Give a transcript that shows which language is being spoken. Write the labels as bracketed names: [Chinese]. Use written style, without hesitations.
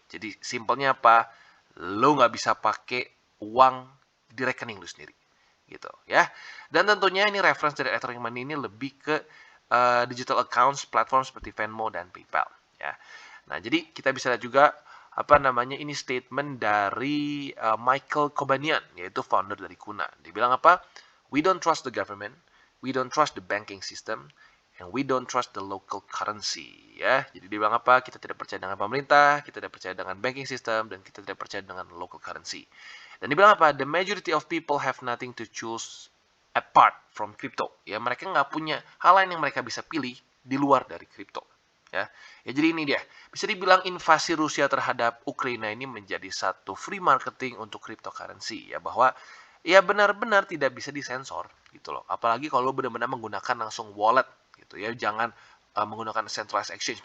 [Indonesian] Jadi simpelnya apa? Lo nggak bisa pakai uang di rekening lo sendiri gitu ya. Dan tentunya ini reference dari electronic money ini lebih ke digital accounts platform seperti Venmo dan PayPal ya. Nah, jadi kita bisa lihat juga apa namanya ini statement dari Michael Kobanian yaitu founder dari Kuna. Dia bilang apa? [English] We don't trust the government, we don't trust the banking system, and we don't trust the local currency ya. [Indonesian] Jadi dia bilang apa? Kita tidak percaya dengan pemerintah, kita tidak percaya dengan banking system, dan kita tidak percaya dengan local currency. Dan dibilang apa? [English] The majority of people have nothing to choose apart from crypto. [Indonesian] Ya, mereka nggak punya hal lain yang mereka bisa pilih di luar dari crypto. Ya, jadi ini dia. Bisa dibilang invasi Rusia terhadap Ukraina ini menjadi satu free marketing untuk cryptocurrency. Ya, bahwa ya benar-benar tidak bisa disensor gitu loh. Apalagi kalau benar-benar menggunakan langsung wallet gitu ya. Jangan menggunakan centralized exchange.